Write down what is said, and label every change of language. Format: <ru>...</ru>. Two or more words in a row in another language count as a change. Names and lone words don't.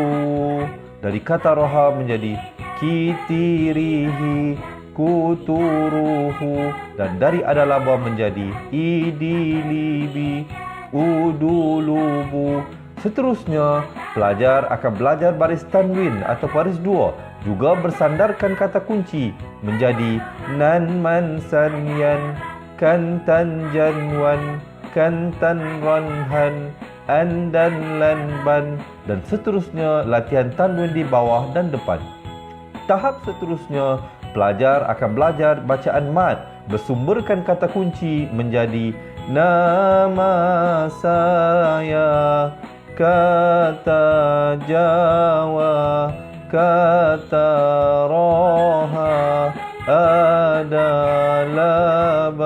<ms>Dari kata roha menjadi kitirihi, kuturuhu. Dan dari adalaba menjadi idilibi, udulubu. Seterusnya, pelajar akan belajar baris tanwin atau baris dua, juga bersandarkan kata kunci menjadi nan man sanyan, kan tan janwan, kan tan ranhan, an dan lan ban, dan seterusnya latihan tanwin di bawah dan depan. Tahap seterusnya, pelajar akan belajar bacaan mat bersumberkan kata kunci menjadi nama saya, kata Jawa, kata roha, adalah ba.</ms>